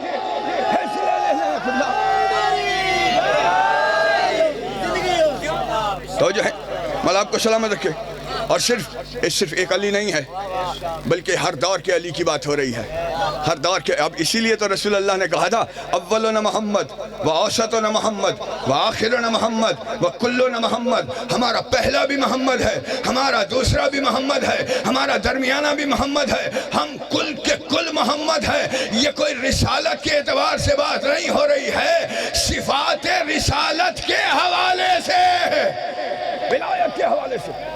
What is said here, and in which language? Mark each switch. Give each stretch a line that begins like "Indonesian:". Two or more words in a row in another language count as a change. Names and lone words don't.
Urdu: تو جو ہے مولا آپ کو سلامت رکھے۔ اور صرف ایک علی نہیں ہے، بلکہ ہر دور کے علی کی بات ہو رہی ہے، ہر دور کے۔ اب اسی لیے تو رسول اللہ نے کہا تھا
Arabic: اولنا محمد و اوسطنا محمد و آخرنا محمد و کلنا محمد۔
Urdu: ہمارا پہلا بھی محمد ہے، ہمارا دوسرا بھی محمد ہے، ہمارا درمیانہ بھی محمد ہے، ہم کل کے کل محمد ہے۔ یہ کوئی رسالت کے اعتبار سے بات نہیں ہو رہی ہے، صفات رسالت کے حوالے سے، ولایت کے حوالے سے۔